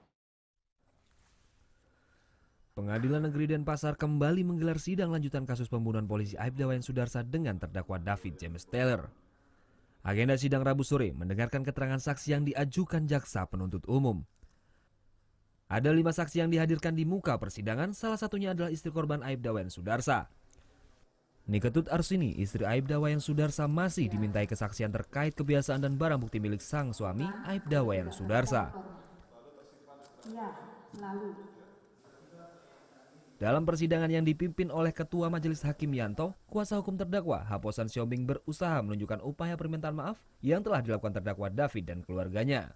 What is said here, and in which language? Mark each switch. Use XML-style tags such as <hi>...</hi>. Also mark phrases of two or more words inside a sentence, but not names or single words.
<id>Pengadilan Negeri Denpasar kembali menggelar sidang lanjutan kasus pembunuhan polisi Aibda Wayan Sudarsa dengan terdakwa David James Taylor. Agenda sidang Rabu sore mendengarkan keterangan saksi yang diajukan jaksa penuntut umum. Ada 5 saksi yang dihadirkan di muka persidangan, salah satunya adalah istri korban Aibda Wayan Sudarsa. Niketut Arsini, istri Aibda Wayan Sudarsa, masih dimintai kesaksian terkait kebiasaan dan barang bukti milik sang suami Aibda Wayan Sudarsa. Dalam persidangan yang dipimpin oleh Ketua Majelis Hakim Yanto, kuasa hukum terdakwa Haposan Siombing berusaha menunjukkan upaya permintaan maaf yang telah dilakukan terdakwa David dan keluarganya.</id>